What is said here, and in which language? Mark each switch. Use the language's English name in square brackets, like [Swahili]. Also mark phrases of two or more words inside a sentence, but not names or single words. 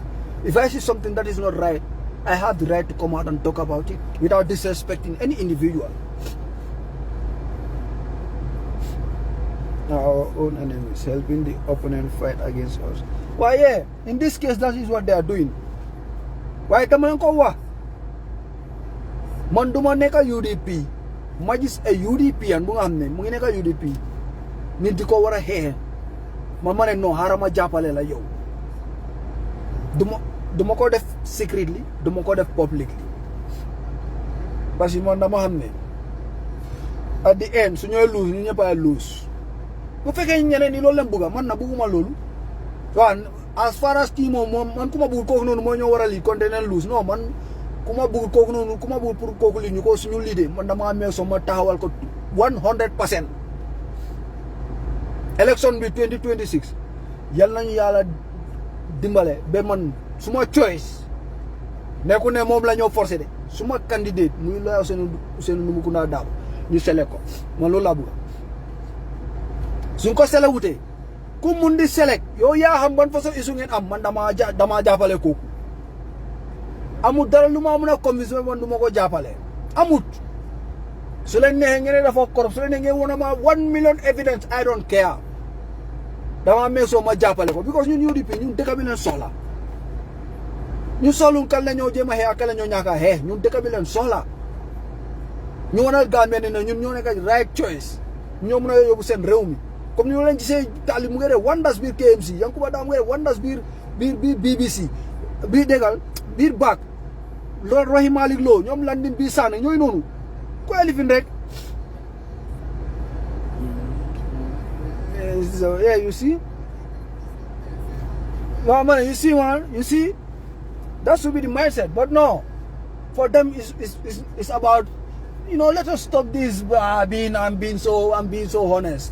[English] If I see something that is not right, I have the right to come out and talk about it without disrespecting any individual. Our own enemies helping the opponent fight against us. Why yeah, in this case that is what they are doing. Why come on [Wolof] ko man duma neka UDP ma gis a UDP an bu nga xamne mu ngi neka UDP nit di ko wara xex man mané no harama jappalé la yow duma ko def secretly duma ko def publicly [French] parce que [Wolof] man dama xamne [English] at the end [Wolof] su ñoy lose ñu ñepp ay lose bu fekkee ñeneen ni loolu leen bëgga man na bëgguma loolu wa [English] as far as team [Wolof] man kuma bëgg ko nonu mo ñoo wara li contenant lose non man kuma bëgg koku nonu kuma bëgg pour koku li ñu ko suñu leader man dama amé so ma taxawal ko 100%. Election bi 2026 yal nañu yalla dimbalé be man suma choice nekku ne moom la ñoo forcé de suma candidate muy la Ousainou Numukunda Darboe ñu select ko man loolu laa bëgg suñ ko select wutee ku mun di select yow yaa xam ban façon isu ngeen am man damaa jàppale kooku amul dara lu ma mën a convince man du ma ko jàppale amut su leen neexee ngeen dafa corrupt su leen neexee ngeen wane ma [English] 1 million evidence I don't care [Wolof] dama meesoo ma jàppale ko because ñun UDP ñun dëkk bi leen soxla ñu soxlu kan la ñoo jéem a xeex ak kan la ñoo ñàkk a xeex ñun dëkk bi leen soxla ñu wanal Gambia ne ñun ñoo nekk [English] right choice [Wolof] ñoo mën a yóbbu seen réew mi comme ni ñu leen gisee Tali mu ngi def wonders biir KMC Yankuba Daa mu ngi def wonders biir BBC biir déggal biir baak loolu Rohey Malick Lowe ñoom Landing bii Sané ñooy noonu ko elifin rek [English] yeah you see no man you see that should be the mindset but no for them it's about let us stop this I'm being so honest.